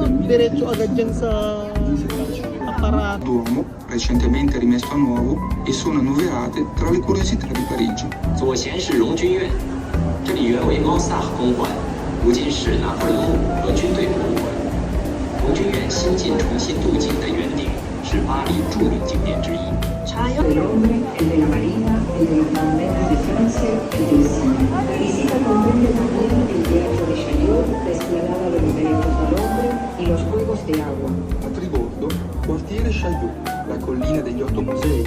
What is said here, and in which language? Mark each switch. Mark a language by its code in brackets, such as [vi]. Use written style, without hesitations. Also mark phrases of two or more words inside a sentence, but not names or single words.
[tl] diretso agad dyan sa aparato. [it] Duomo, recentemente rimesso a nuovo, e sono annoverate tra le curiosità di Parigi. [zh] 左贤是荣军院，这里原为猫萨尔公馆，如今是拿破仑墓和军队博物馆。荣军院新近重新镀金的圆顶是巴黎著名景点之一。 [es] del hombre, el de la marina, el de los monumentos de Francia, el del cine. La visita comprende también el teatro de Chaillot, la explanada de los derechos del hombre y los juegos de agua. [it] A Tribordo, quartiere Chaillot, la collina degli 8 musei.